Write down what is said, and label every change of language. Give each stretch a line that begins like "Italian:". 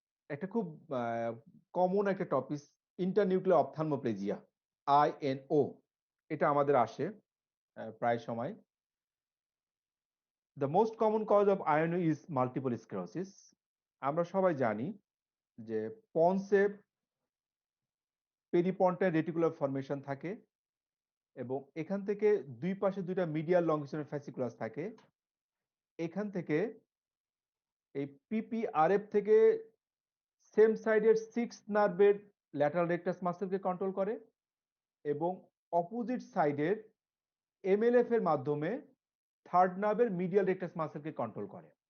Bangla: একটা খুব কমন একটা টপিক ইন্টারনিউক্লিয়ার অপথ্যালমোপ্লেজিয়া INO, এটা আমাদের আসে প্রায় সময়।
English: The most common cause of INO is multiple sclerosis.
Bangla: আমরা সবাই জানি যে পন্সে পেরিপন্টাইন রেটিকুলার ফর্মেশন থাকে এবং এখান থেকে দুই পাশে দুইটা মিডিয়াল লংগিটিউডিনাল ফ্যাসিকুলাস থাকে। এখান থেকে এই PPRF থেকে সেম সাইডের সিক্স নার্ভের ল্যাটারাল রেকটাস মাসেলকে কন্ট্রোল করে এবং অপোজিট সাইডের MLF এর মাধ্যমে থার্ড নার্ভের মিডিয়াল রেকটাস মাসেলকে কন্ট্রোল করে।